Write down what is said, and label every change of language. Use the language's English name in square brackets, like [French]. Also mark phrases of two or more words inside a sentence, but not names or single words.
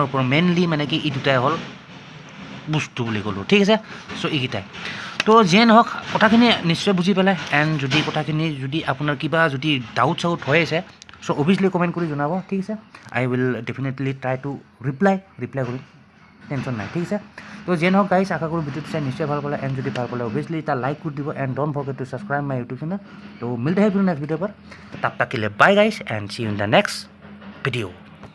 [Assamese] ওপৰত মেইনলি মানে কি এই দুটাই হ'ল বস্তু বুলি ক'লোঁ ঠিক আছে চ' এইকেইটাই তো যিয়ে নহওক কথাখিনি নিশ্চয় বুজি পালে এণ্ড যদি কথাখিনি যদি আপোনাৰ কিবা যদি ডাউট হৈ আছে [English] so obviously comment [Assamese] কৰি জনাব ঠিক আছে [English] I will definitely try to reply [Assamese] কৰিম টেনশ্যন নাই ঠিক আছে তো যিয়ে নহওক গাইজ আশা কৰোঁ ভিডিঅ'টো চাই নিশ্চয় ভাল পালে এণ্ড যদি ভাল পালে অভিয়াছলি এটা লাইক কৰি দিব এণ্ড [English] don't forget to subscribe my YouTube channel [Hindi] तो मिलते हैं फिर नेक्स्ट वीडियो पर तब तक के लिए बाय गाइस [English] and see you in the next video